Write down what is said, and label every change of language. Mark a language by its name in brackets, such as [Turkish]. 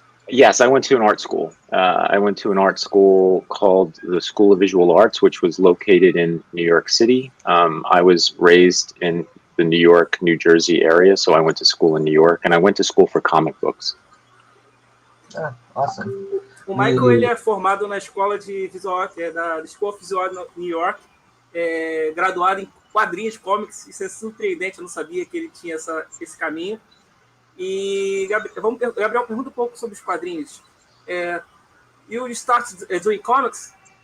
[English] Yes, I went to an art school. I went to an art school called the School of Visual Arts, which was located in New York City. I was raised in the New York, New Jersey area, so I went to school in New York, and I went to school for comic books. Awesome. [Portuguese] O Michael ele é formado na Escola de Visual Art, da School of Visual Art New York, graduado em quadrinhos, comics. Isso é surpreendente, eu não sabia que ele tinha esse caminho. E, Gabriel, pergunta um pouco sobre os quadrinhos. [English] You started doing comics?